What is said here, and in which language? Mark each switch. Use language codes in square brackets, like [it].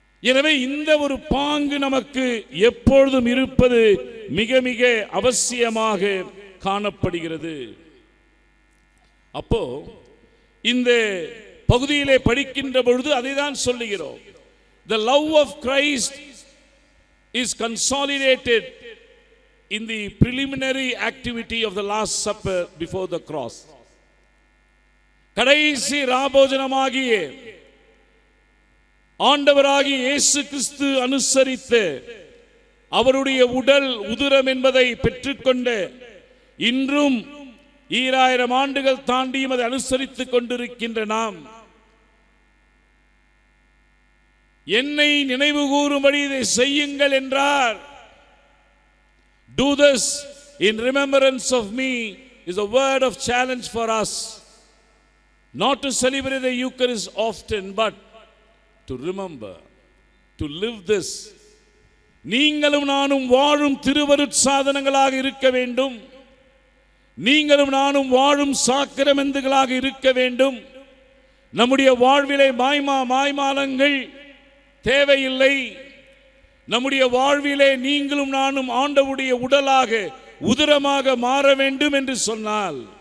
[ta] எனவே இந்த ஒரு பாங்கு நமக்கு எப்பொழுதும் இருப்பது மிக மிக அவசியமாக காணப்படுகிறது. அப்போ இந்த பகுதியிலே படிக்கின்ற பொழுது அதை தான் சொல்லுகிறோம். [en] The love of Christ is consolidated in the preliminary activity of the Last Supper before the cross. [ta] கடைசி ராபோஜனமாகிய ஆண்டவராகிய இயேசு கிறிஸ்து அனுசரித்த அவருடைய உடல் உதிரம் என்பதை பெற்றுக்கொண்ட, இன்றும் 2000 ஆண்டுகள் தாண்டியும் அதை அனுசரித்துக் கொண்டிருக்கின்ற நாம், என்னை நினைவு கூறும்படி இதை செய்யுங்கள் என்றார். [en] Do this in remembrance of me is a word of challenge for us. Not to celebrate the Eucharist often, but to remember, to live this. [ta] நீங்களும் நானும் வாழும் திருவருட் சாதனங்களாக இருக்க வேண்டும். நீங்களும் நானும் வாழும் சாக்கிரமெந்துகளாக இருக்க வேண்டும். நம்முடைய வாழ்விலே மாய்மாலங்கள் தேவையில்லை. நம்முடைய வாழ்விலே நீங்களும் நானும் ஆண்டவருடைய உடலாக, உதிரமாக மாற வேண்டும் என்று சொன்னால்